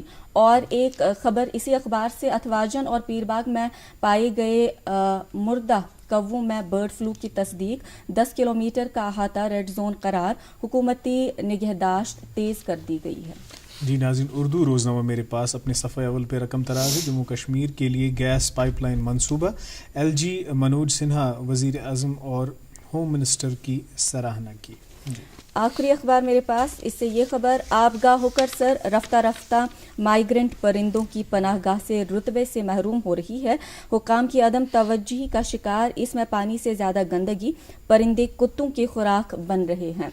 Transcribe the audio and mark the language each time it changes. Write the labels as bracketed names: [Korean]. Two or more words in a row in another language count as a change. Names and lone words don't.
[Urdu] اور ایک خبر اسی اخبار سے, اتواجن اور پیر باغ میں پائے گئے مردہ کووں میں برڈ فلو کی تصدیق. 10 کلومیٹر کا احاطہ ریڈ زون قرار, حکومتی نگہداشت تیز کر دی گئی ہے. جی ناظرین اردو روزنامہ میرے پاس اپنے صفحہ اول پہ رقم تراز ہے. جموں کشمیر کے لیے گیس پائپ لائن منصوبہ. LG منوج سنہا وزیر اعظم اور ہوم منسٹر کی سراہنا کی. جی آخری اخبار میرے پاس, اس سے یہ خبر, آبگاہ ہو کر سر رفتہ رفتہ مائیگرنٹ پرندوں کی پناہ گاہ سے رتبے سے محروم ہو رہی ہے. حکام کی عدم توجہی کا شکار, اس میں پانی سے زیادہ گندگی, پرندے کتوں کی خوراک بن رہے ہیں.